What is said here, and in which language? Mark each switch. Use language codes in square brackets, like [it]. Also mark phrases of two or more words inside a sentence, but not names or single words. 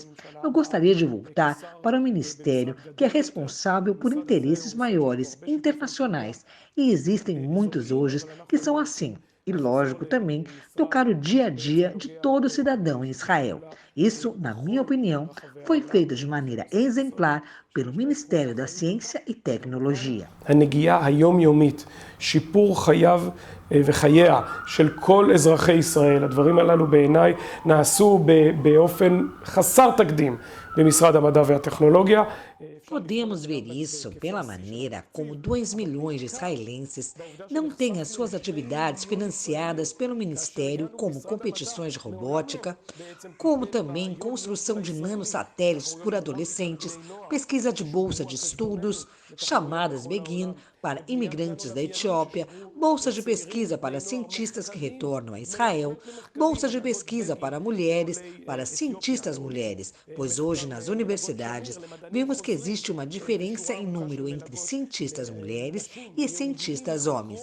[pt] Eu gostaria de voltar para um ministério que é responsável por interesses maiores, internacionais. E existem muitos hoje que são assim. E, lógico, também tocar o dia a dia de todo cidadão em Israel. Isso, na minha opinião, foi feito de maneira exemplar pelo Ministério da Ciência e Tecnologia. [he] הנגיעה היומיומית, שיפור חייו וחייה של כל אזרחי ישראל, הדברים הללו בעיניי נעשו באופן חסר תקדים במשרד המדע והטכנולוגיה. [pt] Podemos ver isso pela maneira como 2 milhões de israelenses não têm as suas atividades financiadas pelo Ministério, como competições de robótica, como também construção de nanosatélites por adolescentes, pesquisa de bolsa de estudos, chamadas Begin para imigrantes da Etiópia, bolsa de pesquisa para cientistas que retornam a Israel, bolsa de pesquisa para mulheres, para cientistas mulheres, pois hoje nas universidades vemos que existe uma diferença em número entre cientistas mulheres e cientistas homens.